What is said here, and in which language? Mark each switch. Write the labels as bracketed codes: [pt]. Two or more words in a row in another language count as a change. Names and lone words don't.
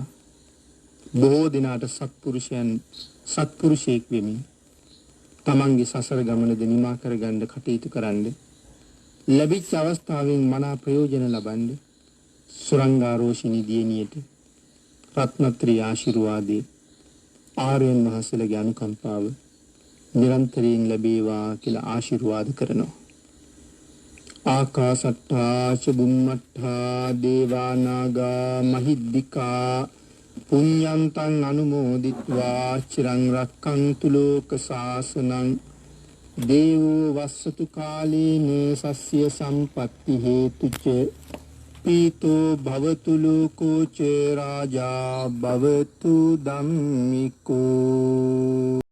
[si] බොහෝ දිනාට සත්පුරුෂයෙක් වෙමින් තමන්ගේ සසර ගමනද නිමා කරගන්න කටයුතු කරන්න ලැබිච්ච අවස්ථාවෙන් මනා ප්‍රයෝජන ලබන්න සුරංගා රෝෂිනී දියණියට රත්නත්‍රි ආශිර්වාදේ ආර්යයන් වහන්සේලාගේ අනුකම්පාව නිරන්තරයෙන් ලැබේවා කියලා ආශිර්වාද කරනවා. [pi] ආකාසට්ටා ච බුම්මට්ටා දේවා නාග මහිද්దికා පුඤ්ඤන්තං අනුමෝදිත්වා චිරං රක්ඛන්තු ලෝක සාසනං දේවෝ වස්සතු කාලේන සස්ය සම්පත්ති හේතුච පීතෝ භවතු ලෝකෝ ච රාජා භවතු ධම්මිකෝ.